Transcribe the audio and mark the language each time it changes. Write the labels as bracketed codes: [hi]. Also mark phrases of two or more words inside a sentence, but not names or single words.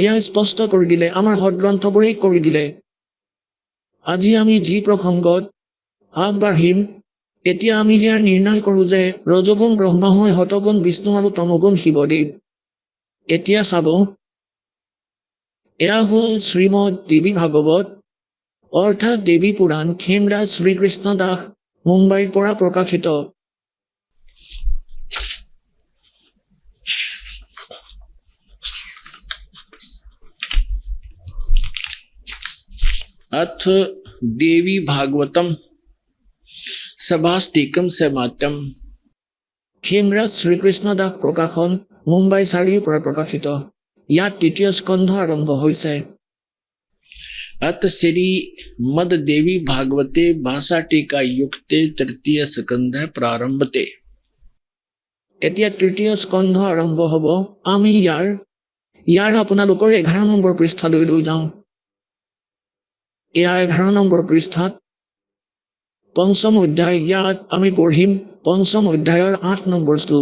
[as] ইয়াক স্পষ্ট কৰি দিলে, আমাৰ সদগ্ৰন্থবোৰেই কৰি দিলে। আজি আমি যি প্ৰসংগত আগবাঢ়িম, এতিয়া আমি সেয়া নিৰ্ণয় কৰোঁ যে ৰজগুণ ব্ৰহ্মা হয়, শতগুণ বিষ্ণু আৰু তমগুণ শিৱদেৱ। এতিয়া চাব, এয়া হ'ল শ্ৰীমদ দেৱী ভাগৱত অৰ্থাৎ দেৱী পুৰাণ, খেমৰাজ শ্ৰীকৃষ্ণ দাস মুম্বাইৰ পৰা প্ৰকাশিত। [sa] अथ देवी भागवतम सभाष्टिकम समात्यम। [as] খেমৰাজ শ্ৰীকৃষ্ণ দাস প্ৰকাশন, মুম্বাই 4ৰ পৰা প্ৰকাশিত। ইয়াত 3য় স্কন্ধ আৰম্ভ হৈছে। [sa] अथ श्री मद देवी भागवते भाषा टीका युक्ते 3य स्कंध प्रारंभते। [as] এতিয়া 3য় স্কন্ধ আৰম্ভ হ'ব। আমি ইয়াৰ আপোনালোকৰ 11 নম্বৰ পৃষ্ঠালৈ লৈ যাওঁ। এয়া 11 নম্বৰ পৃষ্ঠাত 5ম অধ্যায়। ইয়াত আমি পঢ়িম 5ম অধ্যায়ৰ 8 নম্বৰ শ্লোক।